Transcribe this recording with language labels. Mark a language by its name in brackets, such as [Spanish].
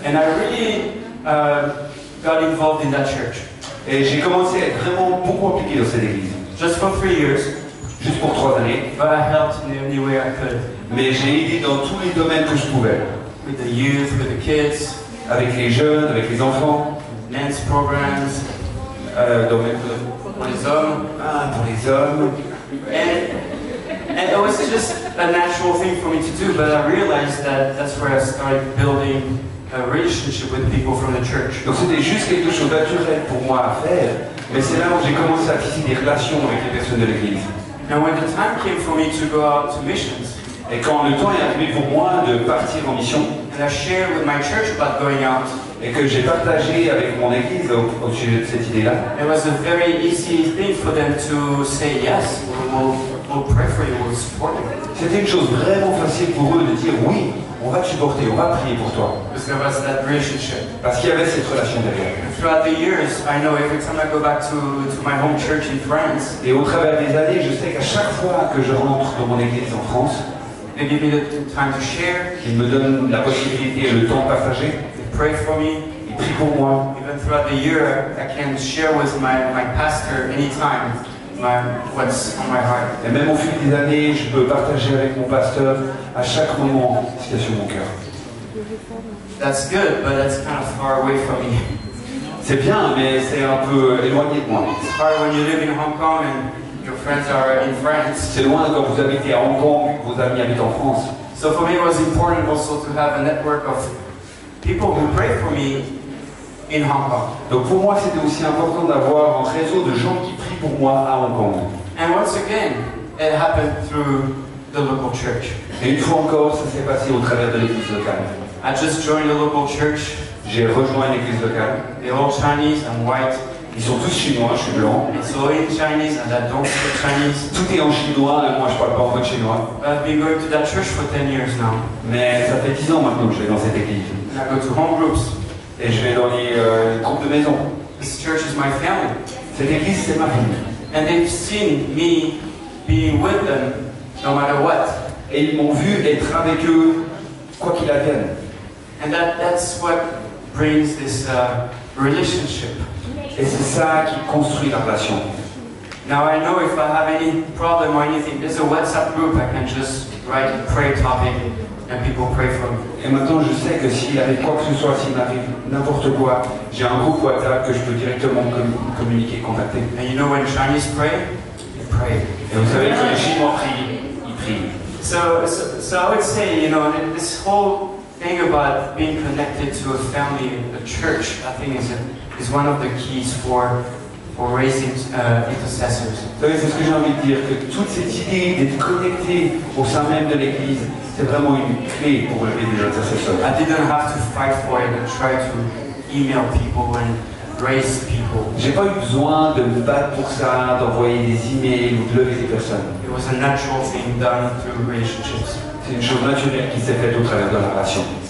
[English] And I really got involved in that church. [French] Et j'ai commencé à être vraiment beaucoup impliqué dans cette église. [English] Just for 3 years. [French] Juste pour 3 années. [English] But I helped in any way I could. [French] Mais j'ai aidé dans tous les domaines que je pouvais. [English] With the youth, with the kids. [French] Avec les jeunes, avec les enfants. [English] Men's programs. [French] Pour les hommes. Pour les hommes. [English] And it was just a natural thing for me to do, but I realized that that's where I started building a relationship with people from the church. [French] Donc c'était juste quelque chose de naturel pour moi à faire, mais c'est là où j'ai commencé à tisser des relations avec les personnes de l'église. [English] And when the time came for me to go out to missions, [French] et quand le temps est arrivé pour moi de partir en mission, [English] and I shared with my church about going out, [French] et que j'ai partagé avec mon église au sujet de cette idée-là, [English] it was a very easy thing for them to say yes, we'll pray for you, we'll support you. [French] C'était une chose vraiment facile pour eux de dire oui, on va te supporter, on va prier pour toi. [English] Because there was that relationship. [French] Parce qu'il y avait cette relation derrière. [English] Throughout the years, I know every time I go back to my home church in France, [French] et au travers des années, je sais qu'à chaque fois que je rentre dans mon église en France, [English] they give me the time to share. [French] Ils me donnent la possibilité et le temps de partager. [English] They pray for me. [French] Ils prient pour moi. [English] Even throughout the year, I can share with my pastor anytime what's on my heart. [French] Et même au fil des années, je peux partager avec mon pasteur à chaque moment ce qu'il y a sur mon cœur. [English] That's good, but that's kind of far away from me. [French] C'est bien, mais c'est un peu éloigné de moi. [English] It's hard when you live in Hong Kong and your friends are in France. [French] C'est loin quand vous habitez à Hong Kong, vos amis habitent en France. [English] So for me, it was important also to have a network of people who pray for me in Hong Kong. [French] Donc pour moi, c'était aussi important d'avoir un réseau de gens qui prient pour moi à Hong Kong. [English] And once again, it happened through the local church. [French] Et une fois encore, ça s'est passé au travers de l'église locale. [English] I just joined the local church. [French] J'ai rejoint une église locale. [English] They're all Chinese, I'm white. [French] Ils sont tous chinois, je suis blanc. [English] It's all in Chinese and I don't speak Chinese. [French] Tout est en chinois et moi je parle pas en mode chinois. [English] I've been going to that church for 10 years now. [French] Mais ça fait 10 ans maintenant que je vais dans cette église. [English] And I go to home groups. [French] Et je vais dans les groupes de maison. [English] This church is my family. [French] Cette église, c'est ma famille. [English] And they've seen me being with them no matter what. [French] Et ils m'ont vu être avec eux, quoi qu'il advienne. [English] And that's what brings this relationship. [French] Et c'est ça qui construit la relation. [English] Now I know if I have any problem or anything, there's a WhatsApp group I can just write a prayer topic and people pray for me. [French] Et maintenant je sais que s'il arrive quoi que ce soit, s'il m'arrive n'importe quoi, j'ai un groupe WhatsApp que je peux directement communiquer, contacter. [English] And you know when Chinese pray, they pray. [French] Et vous savez que les Chinois prient, ils prient. [English] So I would say, you know, this whole thing about being connected to a family, a church, I think is one of the keys for raising intercessors. [French] Vous savez, c'est ce que j'ai envie de dire, que toute cette idée d'être connecté au sein même de l'Église, c'est vraiment une clé pour lever des intercesseurs. [English] I didn't have to fight for it and try to email people and raise people. [French] J'ai pas eu besoin de me battre pour ça, d'envoyer des emails ou de lever des personnes. [English] It was a natural thing done through relationships. [French] C'est une chose naturelle qui s'est faite au travers de la relation.